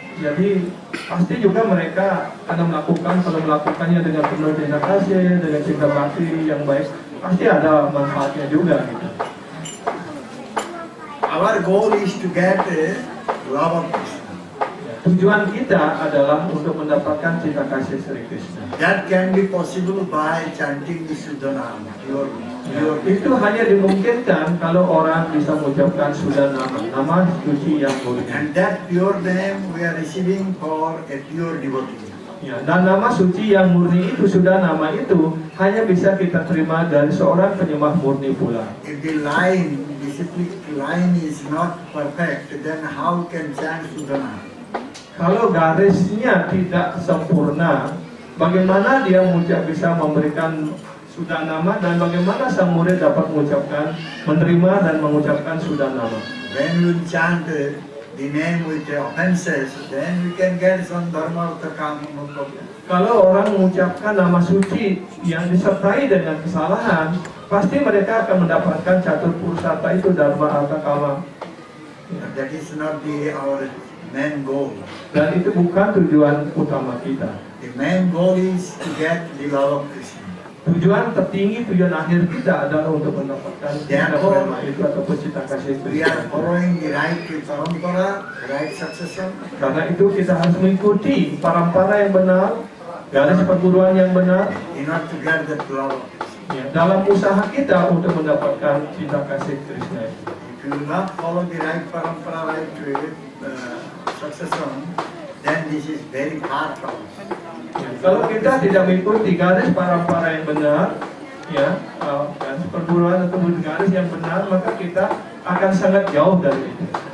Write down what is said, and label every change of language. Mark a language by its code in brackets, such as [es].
[id] Jadi pasti juga mereka akan kalau melakukannya dengan penuh cinta kasih, dengan cinta bakti yang baik, pasti ada manfaatnya juga gitu. [en] Our goal is to get love of Krishna. [id] Tujuan kita adalah untuk mendapatkan cinta kasih Sri Krishna. [en] That can be possible by chanting the Sudhanama. [id] Itu hanya dimungkinkan kalau orang bisa mengucapkan Sudhanama, nama suci yang murni. [en] And that pure name we are receiving for a pure devotee. [id] Ya, dan nama suci yang murni itu, Sudhanama itu hanya bisa kita terima dari seorang penyembah murni pula. [en] If the discipline line is not perfect, then how can chant Sudhanama? [id] Kalau garisnya tidak sempurna, bagaimana dia bisa memberikan Sudhanama dan bagaimana sang murid dapat menerima dan mengucapkan Sudhanama? [en] When we chant the name with the offenses, then we can get some dharma artha kama moksha. [id] Kalau orang mengucapkan nama suci yang disertai dengan kesalahan, pasti mereka akan mendapatkan catur purusarta itu, dharma artha kama. [en] That is not our main goal. [id] Dan itu bukan tujuan utama kita. [en] The main goal is to get the love of Krishna. [id] Tujuan tertinggi, tujuan akhir kita adalah untuk mendapatkan cinta prema itu ataupun cinta kasih [en] We are [id] Krishna. [en] following the right parampara, right succession. [id] Karena itu kita harus mengikuti parampara yang benar, garis perguruan yang benar, [en] In order to get that love of Krishna. [id] ya, dalam usaha kita untuk mendapatkan cinta kasih Krishna. [en] If you will not follow the right parampara, right succession, then this is very far from us. [id] Ya, kalau kita tidak mengikuti garis parampara yang benar, ya, garis perguruan atau garis yang benar, maka kita akan sangat jauh dari itu.